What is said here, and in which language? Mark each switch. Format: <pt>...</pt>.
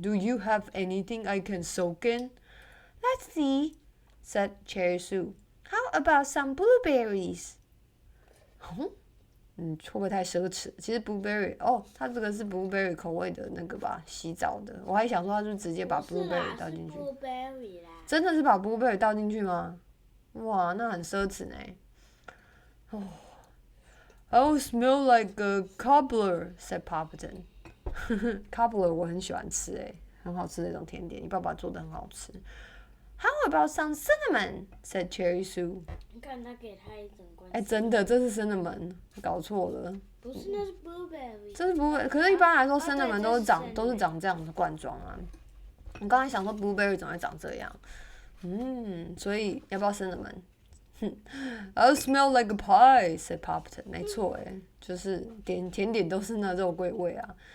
<en>Do you have anything I can soak in? Let's see, said Cherry Sue. How about some blueberries?</en> <zh>会不会太奢侈？其实 blueberry 它这个是 blueberry 口味的那个吧，洗澡的。我还想说他就直接把 blueberry 倒进去。 blueberry 啦。真的是把 blueberry 倒进去吗？哇，那很奢侈呢。</zh> <en>I'll smell like a cobbler, said Poppleton.</en> <zh>Cobbler 我很喜欢吃很好吃的一种甜点，你爸爸做的很好吃。</zh> <en>How about some cinnamon? Said Cherry Sue.</en> <zh>你看他给他一整罐。真的，这是 cinnamon， 搞错了。不是，那是 blueberry。这是 blueberry， 可是一般来说 cinnamon 都是长这样的罐装啊。我刚才想说 blueberry 怎么会长这样？所以要不要</zh> <en>cinnamon？I'll smell like a pie, said Poppleton.</en> <zh>没错就是甜点都是那肉桂味啊。</zh>